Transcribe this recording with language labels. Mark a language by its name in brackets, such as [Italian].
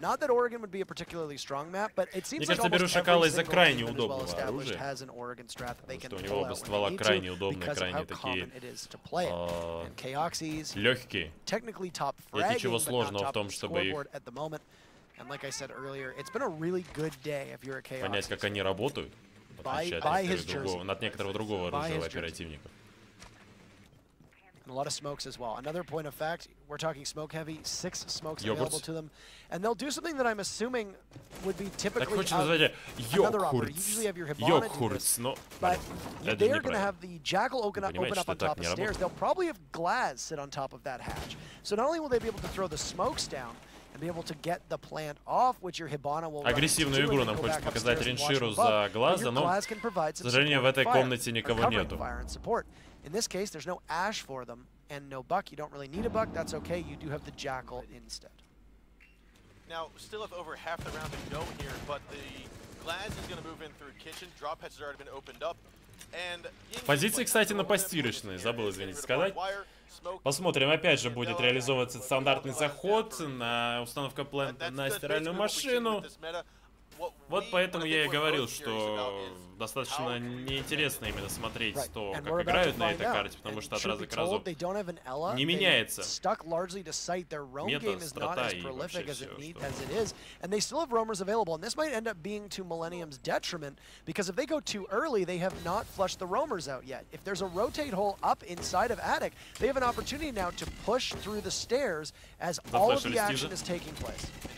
[English] Not that Oregon would be a particularly strong map, but it seems like almost every single team that is well established has an Oregon strat that they can pull out when they need to because of how common it is to play it. And Kaoxys, technically top fragging, but not top of the scoreboard at the moment. And like I said earlier, it's been a really good day if you're a Kaoxys. [Russian] Понять, как они работают, в отличие от некоторого другого оружия оперативников. [English] A lot of smokes as well. Another point of fact, we're talking smoke heavy, 6 smokes available to them. And they'll do something that I'm assuming would be typically another opera. You usually have your Hibana do this, but they're going to have the Jackal open up on top of stairs. They'll probably have Glaz sit on top of that hatch. So not only will they be able to throw the smokes down and be able to get the plant off, which your Hibana will [Russian] агрессивную игру нам хочет показать Ринширу за Глаза, но, к сожалению, в этой комнате никого нету. [English] In this case, there's no Ash for them, and no Buck. You don't really need a Buck. That's okay. You do have the Jackal instead. Now, still have over half the round to go here, but the Glaz is going to move in through kitchen. Drop hatch has already been opened up. And [Russian] позиции, кстати, на постирочные. Забыл, извините, сказать. Посмотрим, опять же, будет реализовываться стандартный заход на установка плента на стиральную машину. Вот поэтому я и говорил, что достаточно неинтересно именно смотреть то, как играют на этой карте, потому что от раза к разу не меняется мета, страта и вообще все, что... [English] And they still have roamers available, and this might end up being to Millenium's detriment, because if they go too early, they have not flushed the roamers out yet. If there's a rotate hole up inside of Attic, they have an opportunity now to push through the stairs as all of the action is taking place.